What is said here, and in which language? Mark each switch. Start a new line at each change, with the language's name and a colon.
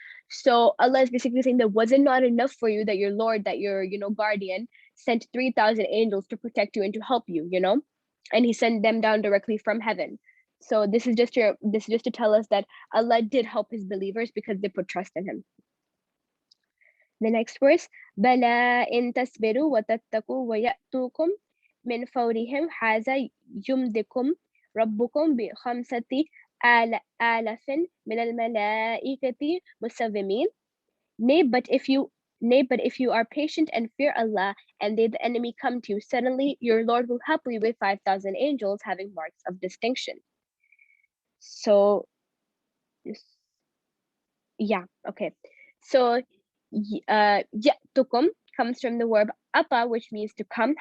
English: So Allah is basically saying that was it not enough for you that your Lord, that your guardian sent 3,000 angels to protect you and to help you, and He sent them down directly from heaven. So this is just to tell us that Allah did help His believers because they put trust in Him.
Arabic: The next verse, بَلَا إِن تَصْبِرُوا وَتَتَّقُوا وَيَأْتُوكُم مِّن فَوْرِهِمْ هَذَا يُمْدِكُمْ رَبُّكُم بِخَمْسَةِ آلَافٍ مِّنَ الْمَلَائِكَةِ مُسَوِّمِينَ.
English: Nay, but if you are patient and fear Allah, and the enemy come to you suddenly, your Lord will help you with 5,000 angels having marks of distinction. So, yeah, okay. So, ya'tukum comes from the verb ata, which means to come.